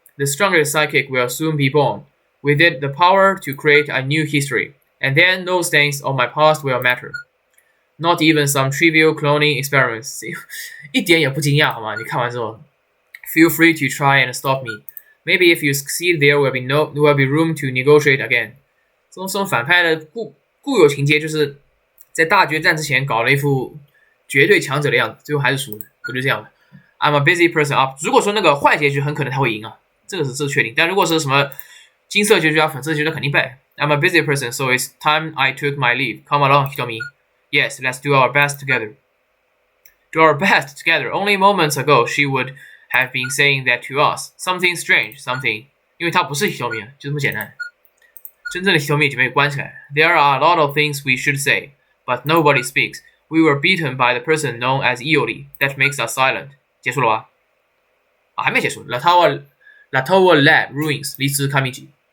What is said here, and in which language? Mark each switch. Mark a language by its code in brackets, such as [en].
[en] The strongest psychic will soon be born. With it, the power to create a new history. And then those things of my past will matter. Not even some trivial cloning experiments. [zh] 一点也不惊讶，好吗？你看完之后 [en] ，Feel free to try and stop me. Maybe if you succeed, there will be room to negotiate again. [zh] 这种反派的固有情节，就是在大决战之前搞了一副绝对强者的样子，最后还是输了，可就这样了。 [en] I'm a busy person up. [zh] 如果说那个坏结局，很可能他会赢啊，这是确定。但如果是什么金色结局啊、粉色结局，肯定败。 [en] I'm a busy person, so it's time I took my leave. Come along, Hitomi. Yes, let's do our best together. Do our best together. Only moments ago, she would have been saying that to us. Something strange, something. [zh] 因为她不是 Hitomi， 就这么简单。真正的 Hitomi 就被关起来。 [en] There are a lot of things we should say, but nobody speaks. We were beaten by the person known as Iori. That makes us silent. [zh] 结束了吧？还没结束。 [en] La Tower Lab Ruins. [zh] 离池卡米吉。